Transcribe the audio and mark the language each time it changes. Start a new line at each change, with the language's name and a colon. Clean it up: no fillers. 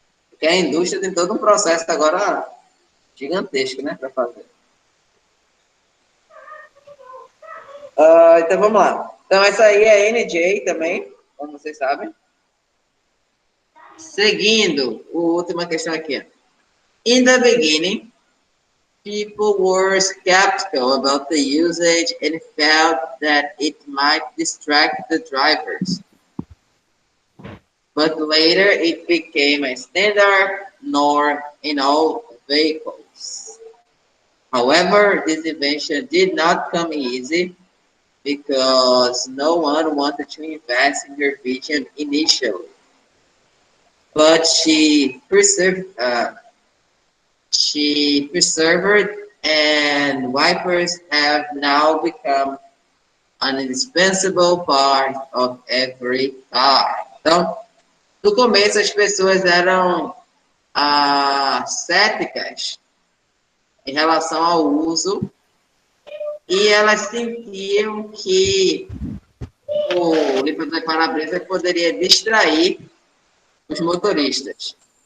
Portuguese: Porque a indústria tem todo um processo agora gigantesco, né, para fazer. Então, vamos lá. Então, essa aí é NJ também, como vocês sabem. Seguindo, a última questão aqui.
English: In the beginning, people were skeptical about the usage and felt that it might distract the drivers. But later, it became a standard norm in all vehicles. However, this invention did not come easy because no one wanted to invest in her vision initially. But she persevered, and wipers have now become an indispensable part of every car.
Portuguese: Então, no começo as pessoas eram céticas em relação ao uso e elas sentiam que o limpador de para-brisa poderia distrair os motoristas.